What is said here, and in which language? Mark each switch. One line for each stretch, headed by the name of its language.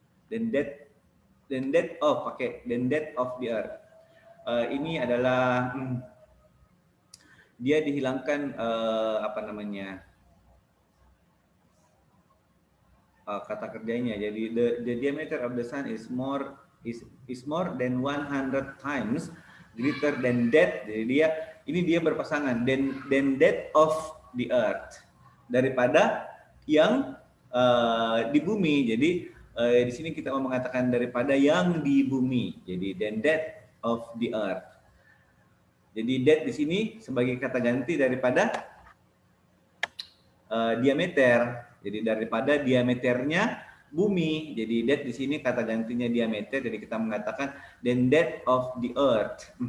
English: Then that of,
Indonesian: pakai
English: then that of the earth.
Indonesian: Ini adalah dia dihilangkan apa namanya kata kerjanya. Jadi
English: the diameter of the sun is more than 100 times greater than that.
Indonesian: Jadi dia berpasangan
English: than that of the earth,
Indonesian: daripada yang di bumi. Jadi di sini kita mau mengatakan daripada yang di bumi. Jadi
English: than that of the earth.
Indonesian: Jadi that di sini sebagai kata ganti daripada diameter. Jadi daripada diameternya bumi. Jadi that di sini kata gantinya diameter. Jadi kita mengatakan
English: than that of the earth.